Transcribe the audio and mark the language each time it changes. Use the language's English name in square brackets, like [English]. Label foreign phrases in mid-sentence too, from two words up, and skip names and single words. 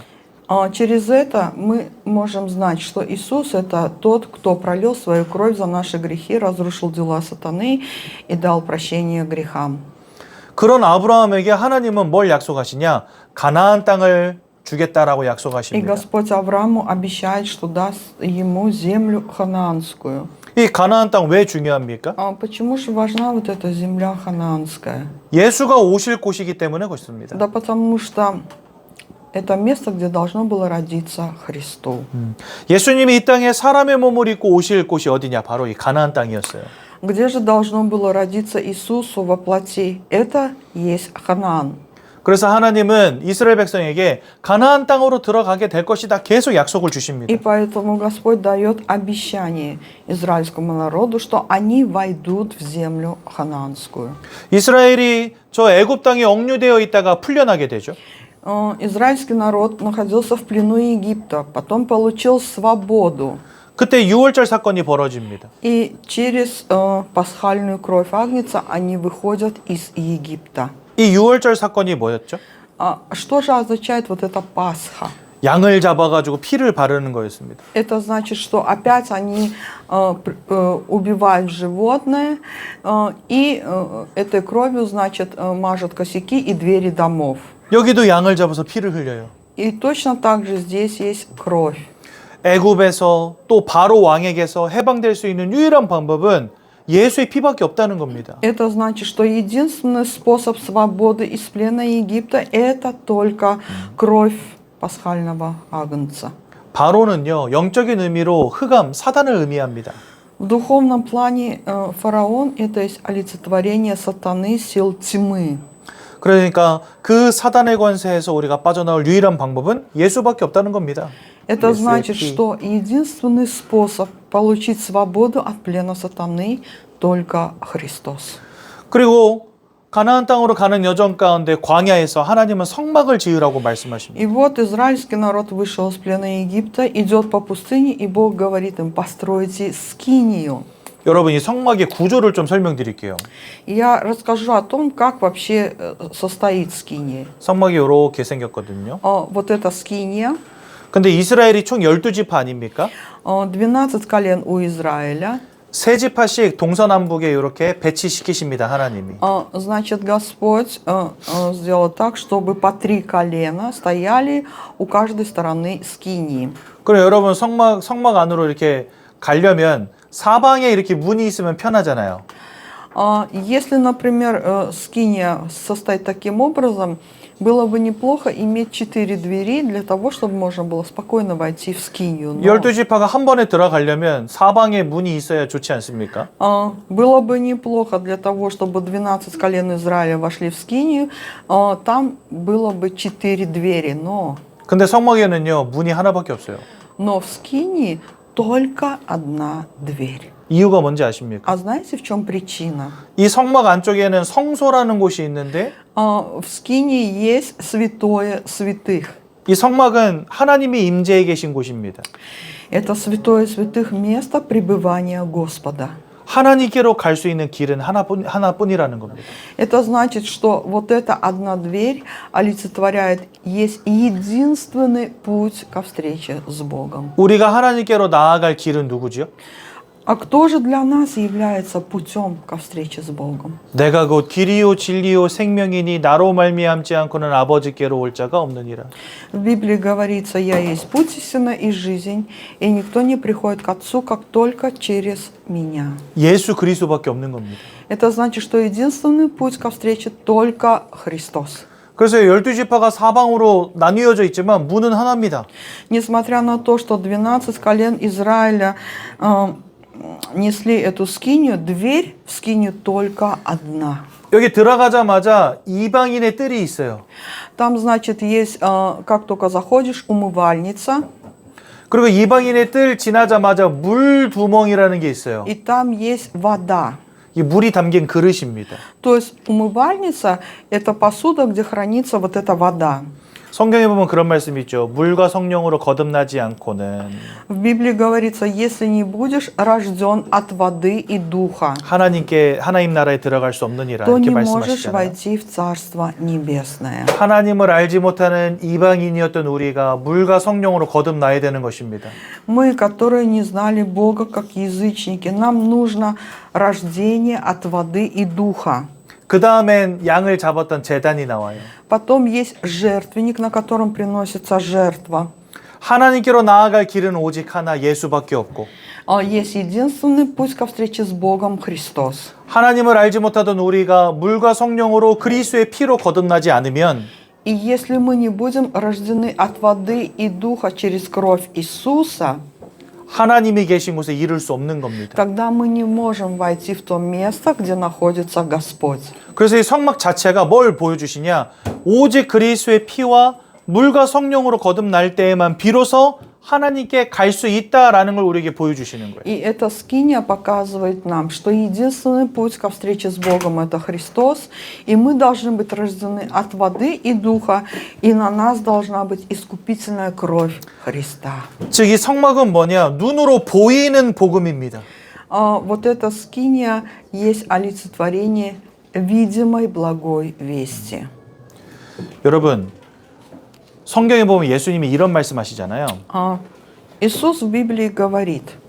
[Russian] Через это мы можем знать, что Иисус – это тот, кто пролил свою кровь за наши грехи, разрушил дела сатаны и дал прощение грехам. [Korean] 그런 아브라함에게 하나님은 뭘 약속하시냐? 가나안 땅을 주겠다라고 И 약속하십니다. [Russian] Господь Аврааму обещает, что даст ему землю ханаанскую. [Korean] 이 가나안 땅 왜 중요합니까? [Russian] Почему же важна вот эта земля ханаанская? [Korean] 예수가 오실 곳이기 때문에 그렇습니다. [Russian] Да потому что это место, где должно было родиться Христу. [Korean] 예수님이 이 땅에 사람의 몸을 입고 오실 곳이 어디냐? 바로 이 가나안 땅이었어요. [Russian] Где же должно было родиться Иисусу во плоти? Это есть Ханаан. [Korean] 그래서 하나님은 이스라엘 백성에게 가나안 땅으로 들어가게 될 것이다. 계속 약속을 И 주십니다. [Russian] поэтому Господь дает обещание израильскому народу, что они войдут в землю ханаанскую. [Korean] 이스라엘이 저 애굽 땅에 억류되어 있다가 풀려나게 되죠. [Russian] Израильский народ находился в плену Египта, потом получил свободу. [Korean] 그때 유월절 사건이 벌어집니다. [Russian] И через пасхальную кровь Агнца они выходят из Египта. [Korean] 이 유월절 사건이 뭐였죠? [Russian] Что же означает вот эта Пасха? [Korean] 양을 잡아가지고 피를 바르는 거였습니다. [Russian] Это значит, что опять они убивают животное и этой кровью, значит, мажут косяки и двери домов. [Korean] 여기도 양을 잡아서 피를 흘려요. [Russian] И точно так же здесь есть кровь. [Korean] 애굽에서 또 바로 왕에게서 해방될 수 있는 유일한 방법은 예수의 피밖에 없다는 겁니다. [Russian] Это значит, что единственный способ свободы из плена Египта – это только кровь пасхального агнца. [Korean] 바로는요 영적인 의미로 흑암 사단을 의미합니다. [Russian] В духовном плане фараон – это есть олицетворение сатаны, сил тьмы. [Korean] 그러니까 그 사단의 권세에서 우리가 빠져나올 유일한 방법은 예수밖에 없다는 겁니다. [Russian] Это значит, что единственный способ получить свободу от плена сатаны – только Христос. [Korean] 그리고 가나안 땅으로 가는 여정 가운데 광야에서 하나님은 성막을 지으라고 말씀하십니다. [Russian] И вот израильский народ вышел из плена Египта, идет по пустыне, и Бог говорит им: постройте скинию. [Korean] 여러분 이 성막의 구조를 좀 설명드릴게요. [Russian] Я расскажу о том, как вообще состоит скиния. [Korean] 성막이 이렇게 생겼거든요. [Russian] Вот эта скиния. [Korean] 근데 이스라엘이 총 12지파 아닙니까? [Russian] 12 колен у Израиля. [Korean] 세 지파씩 동서남북에 이렇게 배치시키십니다. 하나님이. [Russian] Значит, Господь сделал так, чтобы по 3 колена стояли у каждой стороны скинии. [Korean] 그럼 여러분 성막 안으로 이렇게 가려면 사방에 이렇게 문이 있으면 편하잖아요. [Russian] Если, например, скиния состоит таким образом, было бы неплохо иметь 4 двери для того, чтобы можно было спокойно войти в скинию. [Korean] 12지파가 한 번에 들어가려면 사방에 문이 있어야 좋지 않습니까? [Russian] Было бы неплохо для того, чтобы 12 колен Израиля вошли в скинию, там было бы 4 двери, [Korean] 근데 성막에는요 문이 하나밖에 없어요. [Russian] но в скинии только одна дверь. [Korean] 이유가 뭔지 아십니까? [Russian] А знаете, в чем причина? [Korean] 이 성막 안쪽에는 성소라는 곳이 있는데 [Russian] В скинии есть святое святых. [Korean] 이 성막은 하나님이 임재해 계신 곳입니다. [Russian] Это святое святых место пребывания Господа. [Korean] 하나님께로 갈 수 있는 길은 하나뿐이라는 겁니다. [Russian] Это значит, что вот эта одна дверь олицетворяет, есть единственный путь ко встрече с Богом. [Korean] 우리가 하나님께로 나아갈 길은 누구지요? [Russian] А кто же для нас является путем ко встрече с Богом? [Korean] 내가 곧 길이요 진리요 생명이니 나로 말미암지 않고는 아버지께로 올 자가 없느니라. [Russian] В Библии говорится: «Я есть путь, истина и жизнь, и никто не приходит к Отцу, как только через меня». [Korean] 예수 그리스도밖에 없는 겁니다. [Russian] Это значит, что единственный путь ко встрече только Христос. [Korean] 그래서 12지파가 사방으로 나뉘어져 있지만 문은 하나입니다. [Russian] Несмотря на то, что 12 колен Израиля несли эту скинию, дверь в скинию только одна. [Korean] 여기 들어가자마자 이방인의 뜰이 있어요. [Russian] Там, значит, есть, как только заходишь, умывальница, [Korean] 그리고 이방인의 뜰 지나자마자 물두멍이라는 게 있어요. [Russian] и там есть вода. [Korean] 이 물이 담긴 그릇입니다. [Russian] То есть умывальница – это посуда, где хранится вот эта вода. [Korean] 성경에 보면 그런 말씀이 있죠. 물과 성령으로 거듭나지 않고는 [Russian] В Библии говорится, если не будешь рожден от воды и духа, [Korean] 하나님 나라에 들어갈 수 없느니라 то 이렇게 [Russian] не можешь [Korean] 말씀하시잖아요. [Russian] войти в Царство Небесное. [Korean] 하나님을 알지 못하는 이방인이었던 우리가 물과 성령으로 거듭나야 되는 것입니다. [Russian] Мы, которые не знали Бога как язычники, нам нужно рождение от воды и духа. [Korean] 그 다음엔 양을 잡았던 제단이 나와요. [Russian] Потом есть жертвенник, на котором приносится жертва. [Korean] 하나님께로 나아갈 길은 오직 하나 예수밖에 없고 [Russian] Есть единственный путь ко встрече с Богом – Христос. [Korean] 하나님을 알지 못하던 우리가 물과 성령으로 그리스도의 피로 거듭나지 않으면 [Russian] И если мы не будем рождены от воды и духа через кровь Иисуса, [Korean] 하나님이 계신 곳에 이룰 수 없는 겁니다. [Russian] тогда мы не можем войти в то место, где находится Господь. [Korean] 그래서 이 성막 자체가 뭘 보여주시냐? 오직 그리스도의 피와 물과 성령으로 거듭날 때에만 비로소 하나님께 갈 수 있다라는 걸 우리에게 보여주시는 거예요. [Russian] И эта скиния показывает нам, что единственный путь ко встрече с Богом – это Христос, и мы должны быть рождены от воды и духа, и на нас должна быть искупительная кровь Христа. [Korean] 즉 이 성막은 뭐냐? 눈으로 보이는 복음입니다. [Russian] Вот эта скиния есть олицетворение видимой благой вести. [Korean] 여러분, 성경에 보면 예수님이 이런 말씀하시잖아요. [Russian] Иисус в Библии говорит,